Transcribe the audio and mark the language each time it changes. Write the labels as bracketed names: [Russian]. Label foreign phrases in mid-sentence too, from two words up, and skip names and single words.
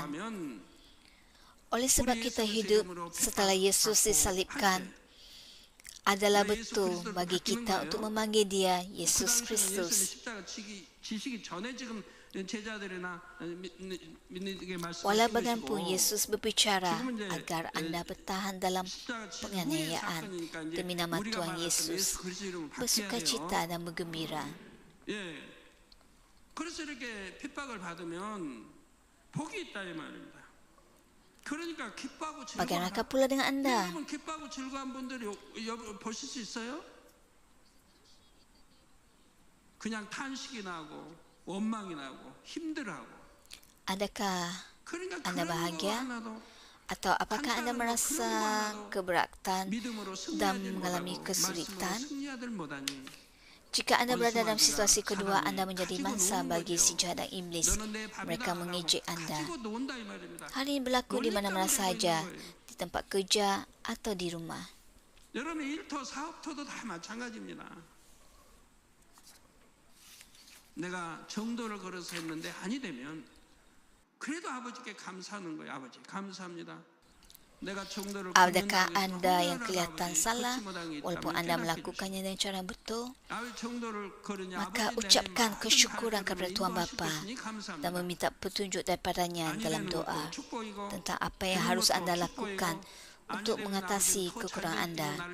[Malay] Oleh sebab kita hidup setelah Yesus disalibkan, adalah betul bagi kita untuk memanggil dia Yesus Kristus. Walau bagaimanapun Yesus berbicara agar anda bertahan dalam penganiayaan demi nama Tuhan Yesus, bersukacita dan bergembira. [Korean] 그래서 이렇게 핍박을 받으면 복이 있다 이 말입니다. 그러니까 기뻐하고 즐거워. [Malay] Bagaimanakah pula dengan anda? [Korean] 여러분 기뻐하고 즐거운 분들이 보실 수 있어요? 그냥 탄식이 나고 원망이 나고 힘들어하고. [Malay] Adakah [Korean] 그러니까 [Malay] anda [Korean] 그런 거 [Malay] bahagia? [Korean] 하나도 [Malay] Atau apakah anda merasa keberatan [Korean] 믿음으로 [Malay] dan [Korean] 승리하지 [Malay] mengalami [Korean] 못하고 [Malay] kesulitan? [Korean] 말씀으로 승리하들 못하니. [Malay] Jika anda berada dalam situasi kedua, anda menjadi mangsa bagi si jahat dan iblis. Mereka mengejek anda. Hal ini berlaku di mana-mana sahaja, di tempat kerja atau di rumah. [Korean] 여러분의 일터, 사업터도 다 마찬가지입니다. 내가 정도를 걸어서 했는데 아니 되면 그래도 아버지께 감사하는 거예요. 아버지 감사합니다. [Malay] Adakah anda yang kelihatan salah walaupun anda melakukannya dengan cara betul? Maka ucapkan kesyukuran kepada Tuhan Bapa dan meminta petunjuk daripadanya dalam doa tentang apa yang harus anda lakukan untuk mengatasi kekurangan anda.